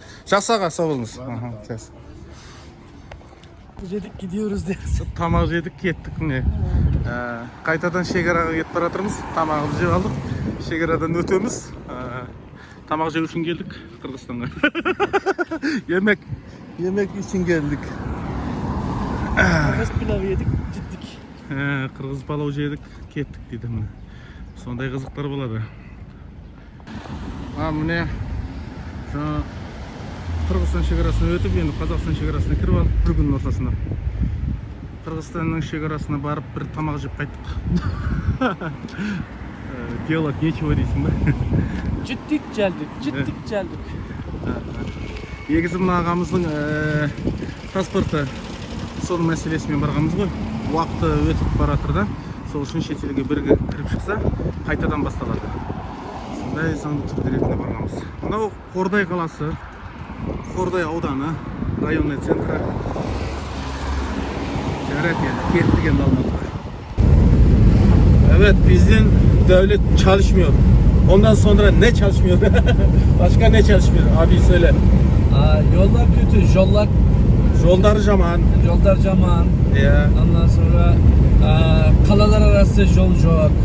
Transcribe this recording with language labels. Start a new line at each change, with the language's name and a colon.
Kazakh: Жақсы аға, сау болыңыз.
Turkish: Yedik gidiyoruz diye.
Kazakh: Тамақ жедік, кеттік міне. Қайтадан шекараға кетіп бара жатырмыз. Тамағымызды жеп алдық. Шекарадан өтеміз. Тамақ жеу үшін келдік Қырғызстанға.
Turkish: Yemek için geldik. Kırgız pilavı yedik, gittik.
Kazakh: Қырғыз палау жедік, кеттік дейді міне. Сондай қызықтар болады. Міне Qırgızстан шекарасынан өтіп, енді Қазақстан шекарасына кіріп алып, бір күннің ортасында. Қырғызстанның шекарасына барып, бір тамақ жеп қайттық.
Russian: Делать нечего
Kazakh: дейсің ба?
Turkish: Gittik geldik, gittik geldik.
Kazakh: Негізі мына ағамыздың паспорты соның мәселесімен барғанбыз ғой. Уақыты өтіп баратыр да. Сол үшін шетелге бір кіріп шықса, қайтадан басталады. Сондай заңды түрде ретінде барғанбыз. Мынау Қордай қаласы, Қордай ауданы, районный центрі. Жарат енді, кеттік енді Алматыға.
Turkish: Evet, bizden devlet çalışmıyor. Ondan sonra ne çalışmıyor? Başka ne çalışmıyor? Abi söyle. Yollar kötü, Yollar zaman. yollar caman. Ya. Ondan sonra kalalar arası yol yok.